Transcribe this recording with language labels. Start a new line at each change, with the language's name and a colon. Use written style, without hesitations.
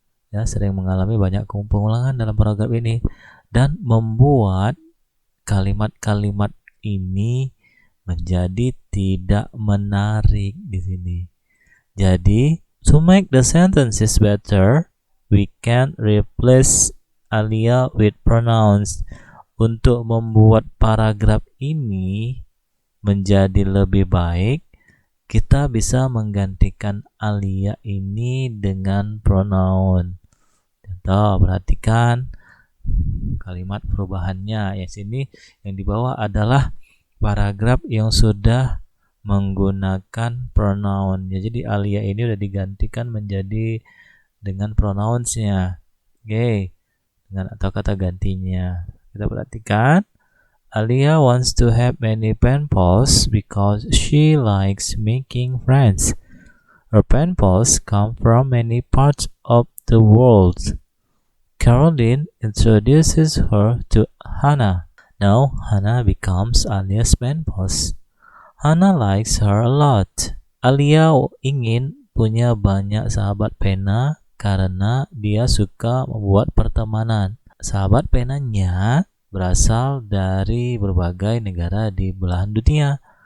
Indonesian: Ya, sering mengalami banyak pengulangan dalam paragraf ini dan membuat kalimat-kalimat ini menjadi tidak menarik di sini. Jadi,
English: to make the sentences better, we can replace Alia with pronouns.
Indonesian: Untuk membuat paragraf ini menjadi lebih baik, kita bisa menggantikan Alia ini dengan pronoun. Contoh, perhatikan kalimat perubahannya. Ya, sini yang di bawah adalah paragraf yang sudah menggunakan pronoun. Ya, jadi Alia ini sudah digantikan menjadi dengan pronounsnya. Oke, dengan atau kata gantinya. Kita perhatikan.
English: Alia wants to have many pen pals because she likes making friends. Her pen pals come from many parts of the world. Caroline introduces her to Hannah. Now Hannah becomes Alia's pen pals. Hannah likes her a lot.
Indonesian: Alia ingin punya banyak sahabat pena karena dia suka membuat pertemanan. sahabat penanya berasal dari berbagai negara di belahan dunia.